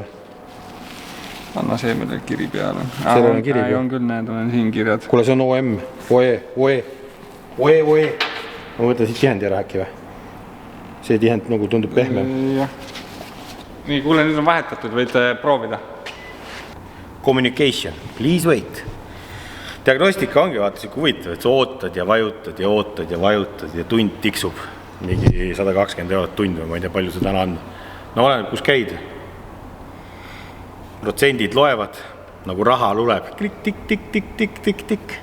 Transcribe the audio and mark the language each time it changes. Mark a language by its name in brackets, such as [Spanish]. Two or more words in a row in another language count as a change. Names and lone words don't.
[Estonian] Anna see meil kiri peal. Seal on kiri peal. On küll, need on siin kirjad. Kuule, see on OM. OE. Ma võtan siit tihendi ära äkki või? See tihend nagu tundub pehme. Jah. Nii, kuule, nüüd on vahetatud, võid proovida. [English] Communication, please wait. [Estonian] Diagnostika ongi vaata siuke huvitav, et sa ootad ja vajutad ja tund tiksub. Mingi 120 € tund või ma ei tea, palju see täna on. No oleneb, kus käid. Protsendid loevad, nagu raha luleb. Tik.